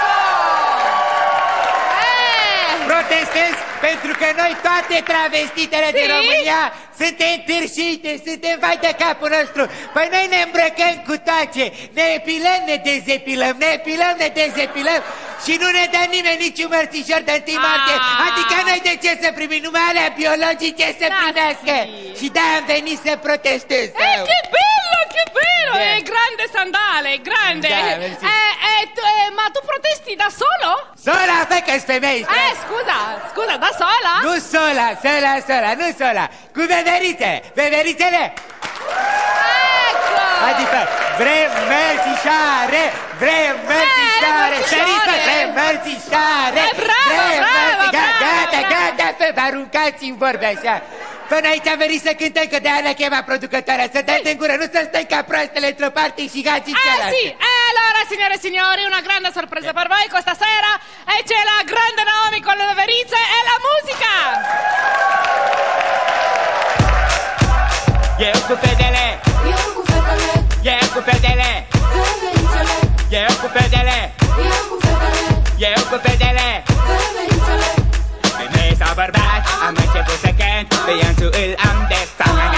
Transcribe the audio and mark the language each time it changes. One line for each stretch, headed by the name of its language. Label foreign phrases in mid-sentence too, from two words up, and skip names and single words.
Romanian: Protestez pentru că noi toate travestitele din România suntem târșite, suntem vai de capul nostru. Păi noi ne îmbrăcăm cu toace, ne epilăm, ne dezepilăm, ne epilăm, ne dezepilăm și nu ne dă nimeni niciun mărțișor de 1 martie. Adică noi de ce să primim? Numai alea biologice să primească. Și de-aia am venit să protestez.
Italian: Che bello, che bello! È grande sandale, grande. Ma tu protesti da solo? Sola,
Romanian: fă că-s femei.
Italian: Scusa, da sola?
Romanian: Nu sola, nu sola. Cu veverițele.
Italian: Ecco!
Romanian: Adică vrem mărțișoare, Săriță, vrem mărțișoare. Bravo! Gata, vă aruncați-mi vorbe așa. Până aici am venit să cântăm, că de-aia ne-a chemat producătoarea. Să dați în gură, nu să stăm ca proastele într-o parte și Hagi cealaltă.
Italian: Sì, allora signore e signori, una grande sorpresa per voi questa sera. E c'è la grande Naomi con le verizze e la musica.
Romanian: Eu cu fetele, eu cu fetele, eu cu fetele, eu cu fetele, eu cu fetele. Femeie sau bărbat, am început să cânt, pe Ionțu îl am de fapt.